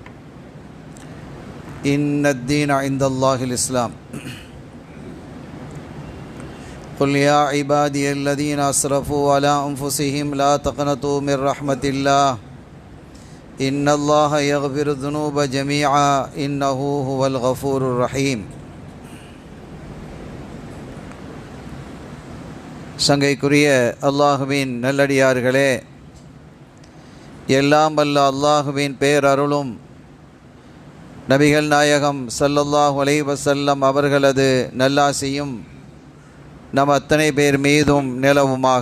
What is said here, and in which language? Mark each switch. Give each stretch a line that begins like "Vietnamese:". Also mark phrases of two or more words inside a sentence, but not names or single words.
Arabic: إن الدين عند الله الإسلام. قل يا عبادي الذين أسرفوا على أنفسهم لا تقنطوا من رحمة الله إن الله يغفر الذنوب جميعا إنه هو الغفور الرحيم.
Tamil: சங்கைக்குரிய அல்லாஹுவின் நல்லடியார்களே, எல்லாம் வல்ல அல்லாஹுவின் பேரருளும் நபிகள் நாயகம்
Arabic: صلى الله عليه وسلم
Tamil: அவர்களது நல்லாசியும் நம் அத்தனை பேர் மீதும் நிலவுமாக.